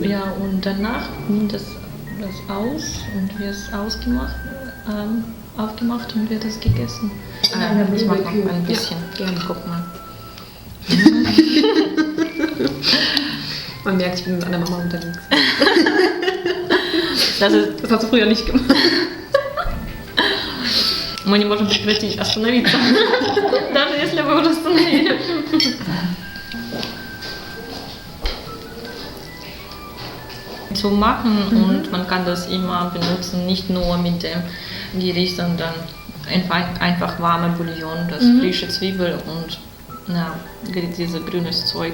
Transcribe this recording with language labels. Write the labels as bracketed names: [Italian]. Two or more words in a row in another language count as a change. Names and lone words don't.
[German] ja, und danach nimmt das aus und wird es aufgemacht und wird das gegessen. Ich mag noch ein bisschen. Ja, gerne. Guck mal. Man merkt, ich bin mit einer Mama unterwegs. Das ist, Das hast du früher nicht gemacht. [Russian] мы не можем прекратить, остановиться. Даже если вы уже остановили. [German] Zu machen und man kann das immer benutzen, nicht nur mit dem Gericht, sondern einfach warme Bouillon, das frische Zwiebel und dieses grünes Zeug.